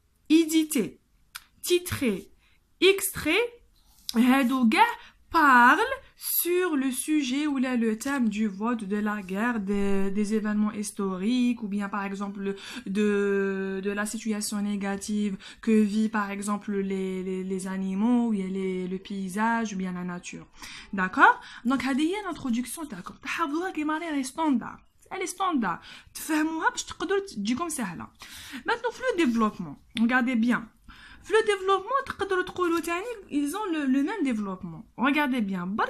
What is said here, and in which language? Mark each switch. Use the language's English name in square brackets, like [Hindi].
[French] édité titré extrait هادو كاع parle sur le sujet ou là le thème du vote, de la guerre, des événements historiques ou bien par exemple de la situation négative que vit par exemple les animaux ou bien le paysage ou bien la nature. D'accord. [Arabic] Donc هذه هي l'introduction تاعكم تحفظوها كيما راهي standard. Elle est standard. تفهموها باش تقدروا تجيكم سهله. [French] Maintenant في le développement. Regardez bien. Le développement, ils ont le même développement. Regardez bien.